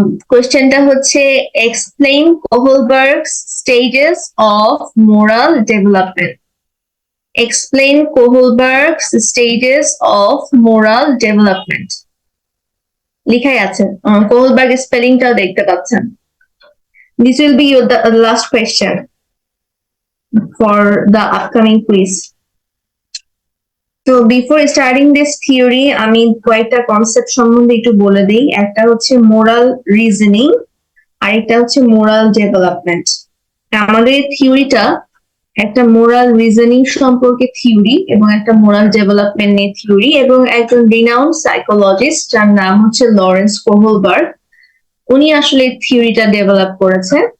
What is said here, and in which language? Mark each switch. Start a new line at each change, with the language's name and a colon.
Bangla: কোশ্চেনটা হচ্ছে
English: Explain Kohlberg's stages of moral development. Explain Kohlberg's stages of moral development
Bangla: লিখাই আছে, কোহলবার্গ স্পেলিংটাও দেখতে পাচ্ছেন।
English: This will be the last question for the upcoming quiz.
Bangla: তো
English: before starting this theory,
Bangla: আমি কয়েকটা কনসেপ্ট সম্বন্ধে একটু বলে দিই। একটা হচ্ছে মোরাল রিজনিং, আর একটা হচ্ছে মোরাল ডেভেলপমেন্ট। আমাদের থিওরিটা একটা মোরাল রিজনিং সম্পর্কে থিওরি এবং একটা মোরাল ডেভেলপমেন্ট নিয়ে থিওরি, এবং একজন রিনাউন্ড সাইকোলজিস্ট যার নাম হচ্ছে লরেন্স কোহলবার্গ, উনি আসলে থিওরিটা ডেভেলপ করেছে।